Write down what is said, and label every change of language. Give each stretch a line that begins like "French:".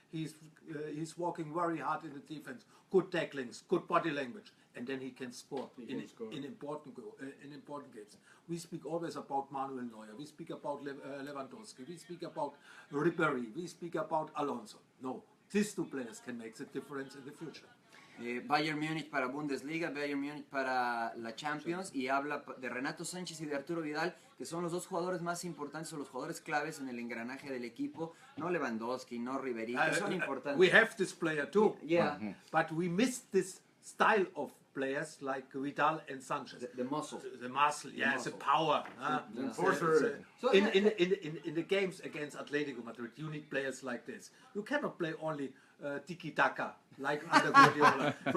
English: He's working very hard in the defense, good tacklings, good body language, and then he can score in important games. We speak always about Manuel Neuer. We speak about Lewandowski. We speak about Ribéry. We speak about Alonso. No, these 2 players can make the difference in the future.
Spanish: Bayern Múnich para Bundesliga, Bayern Múnich para la Champions, y habla de Renato Sánchez y de Arturo Vidal, que son los dos jugadores más importantes o los jugadores claves en el engranaje del equipo. No Lewandowski, no Ribéry, que son importantes.
English: We have this player too. Yeah. But we miss this style of players like Vidal and Sanchez. The muscle. The muscle, yeah, the muscle. power. The enforcer. So, In the games against Atletico Madrid, you need players like this. You cannot play only tiki-taka like under Guardiola.